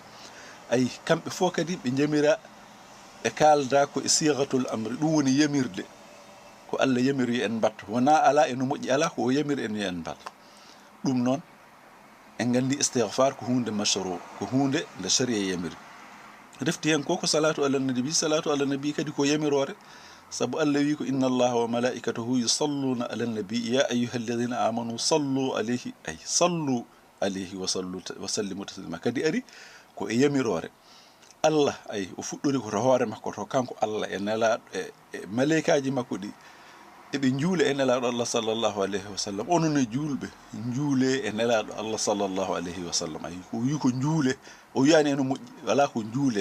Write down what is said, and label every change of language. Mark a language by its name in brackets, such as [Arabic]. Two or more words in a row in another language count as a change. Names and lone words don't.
[Fula] ay kamɓe fof kadi ɓe jamira e kalda ko e [Arabic] صيغة الأمر, [Fula] ɗum woni yamirde ko Allah yamiri en mbatta, wona ala eno moƴƴi ala ko o yamiri en en mbatta. ɗum noon en gandi istighfar ko hunde mashru, ko hunde nde sharia yamiri. refti hen ko [Arabic] الصلاة على النبي, الصلاة على النبي [Fula] kadi ko yamirore, sabu Allah wi ko [Arabic] إن الله وملائكته يصلون على النبي يا أيها الذين آمنوا صلوا عليه, [Fula] ay [Arabic] صلوا عليه وسلموا تسليما [Fula] kadi ari ko e yamirore. Allah ay o fuɗɗori ko to hoore makko to kanko Allah e nelaɗo e malaikaji makko ɗi eɓe juule e nelaɗo Allah [Arabic] صلى الله عليه وسلم. [Fula] onon e julɓe juule e nelaɗo Allah [Arabic] صلى الله عليه وسلم. [Fula] ay ko wi ko juule, o wiyani eno moƴƴi, wala ko juule.